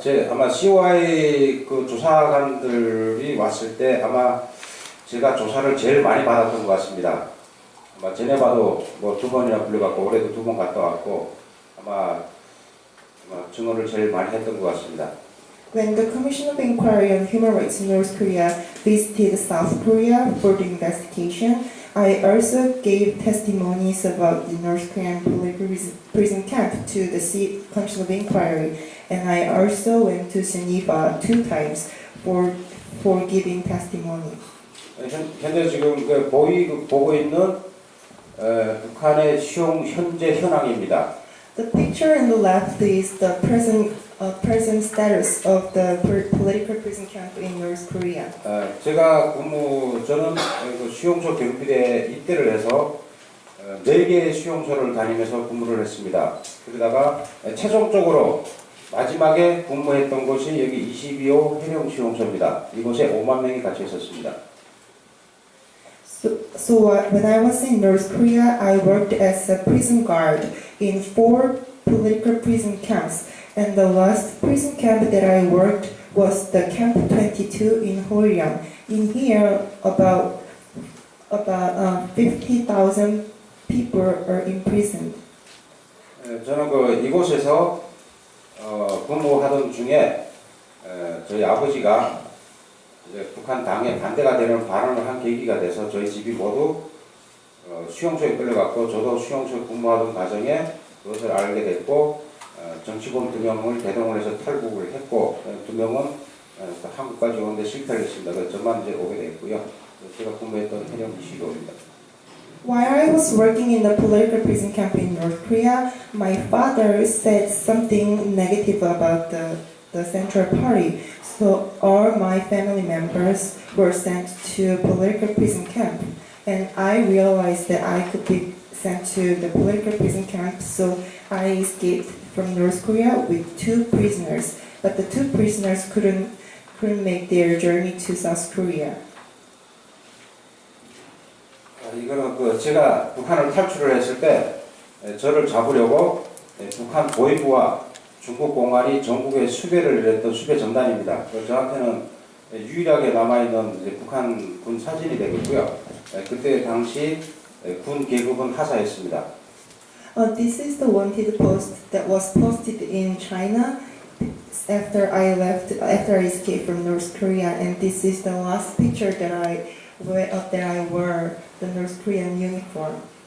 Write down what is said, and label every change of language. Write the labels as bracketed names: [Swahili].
[Korean] 아마 COI 그 조사관들이 왔을 때 아마 제가 조사를 제일 많이 받았던 것 같습니다. 아마 제네바도 뭐 2번이나 불려갔고 올해도 2번 갔다 왔고 아마 증언을 제일 많이 했던 것 같습니다. [English] When the Commission of Inquiry on Human Rights in North Korea visited South Korea for the investigation, I also gave testimonies about the North Korean political prison camp to the Commission of Inquiry, and I also went to Geneva 2 times for giving testimony. [Korean] 현재 지금 보고 있는 북한의 현재 현황입니다. [English] The picture on the left is the present status of the political prison camp in North Korea. [Korean] 제가 저는 그 수용소 경비대에 입대를 해서 4개의 수용소를 다니면서 근무를 했습니다. 그러다가 최종적으로 마지막에 근무했던 곳이 여기 22호 해령 수용소입니다. 이곳에 5만 명이 갇혀 있었습니다. [English] So when I was in North Korea, I worked as a prison guard in 4 political prison camps, and the last prison camp that I worked was the Camp 22 in Horiang. In here, about 50,000 people are imprisoned. [Korean] 저는 이곳에서 근무하던 중에 저희 아버지가 이제 북한 당에 반대가 되는 발언을 한 계기가 돼서 저희 집이 모두 수용소에 끌려갔고 저도 수용소에 근무하던 과정에 그것을 알게 됐고 정치범 2명을 대동을 해서 탈북을 했고 2명은 한국까지 오는데 실패를 했습니다. 그래서 저만 이제 오게 됐고요. 제가 근무했던 해령 22호입니다. [English] While I was working in the political prison camp in North Korea, my father said something negative about the Central Party. So all my family members were sent to political prison camp. and I realized that I could be sent to the political prison camp, so I escaped from North Korea with 2 prisoners. But the 2 prisoners couldn't make their journey to South Korea. [Korean] 이거는 제가 북한을 탈출을 했을 때 저를 잡으려고 북한 보위부와 중국 공안이 전국에 수배를 했던 수배 전단입니다. 저한테는 유일하게 남아있는 이제 북한 군 사진이 되겠고요. 그때 당시 군 계급은 하사했습니다. [English] This is the wanted post that was posted in China after I escaped from North Korea, and this is the last picture that I wore the North Korean uniform.